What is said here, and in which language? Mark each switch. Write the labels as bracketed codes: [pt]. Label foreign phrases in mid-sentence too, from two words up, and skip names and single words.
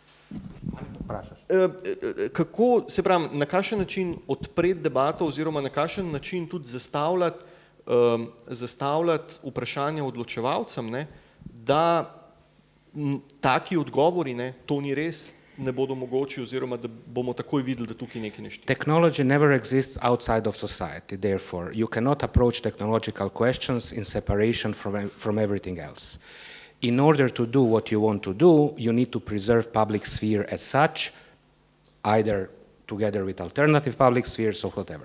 [sl] Kako, se pravim, na kakšen način odpreti debato oziroma na kakšen način tudi zastavljati vprašanja odločevalcem, ne, da taki odgovori, ne, to ni res, ne bodo mogoči oziroma da bomo takoj videli, da tukaj nekaj ne štima. [en] Technology never exists outside of society, therefore you cannot approach technological questions in separation from everything else. In order to do what you want to do, you need to preserve public sphere as such, either together with alternative public spheres or whatever.